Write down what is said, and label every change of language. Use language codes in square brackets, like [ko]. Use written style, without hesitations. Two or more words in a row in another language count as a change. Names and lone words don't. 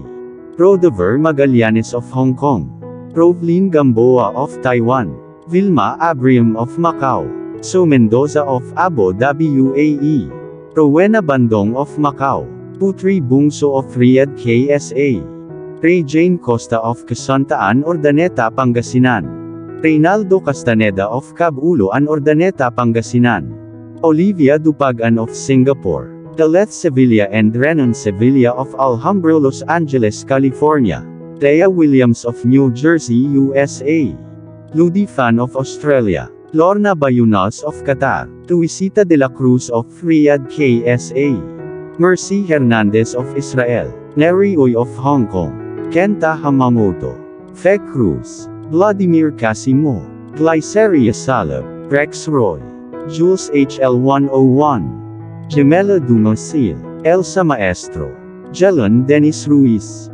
[en] Rodover Magallanes of Hong Kong. Rovelyn Gamboa of Taiwan. Vilma Abrium of Macau. So Mendoza of Abu Dhabi, UAE. Rowena Bandong of Macau. Putri Bungso of Riyadh, KSA. Ray Jane Costa of Casantaan, Urdaneta, Pangasinan. Reynaldo Castaneda of Cabuloan, Urdaneta, Pangasinan. Olivia Dupagan of Singapore. Deleth Sevilla and Renan Sevilla of Alhambra, Los Angeles, California. Thea Williams of New Jersey, USA. Ludi Fan of Australia. Lorna Bayunas of Qatar. Luisita de la Cruz of Riyadh, KSA. Mercy Hernandez of Israel. Neri Uy of Hong Kong. Kenta Hamamoto. Fe Cruz. Vladimir Casimo. Glyceria Salab. Rex Roy. Jules HL101. Gemela Dumasil. Elsa Maestro. Jelon Dennis Ruiz.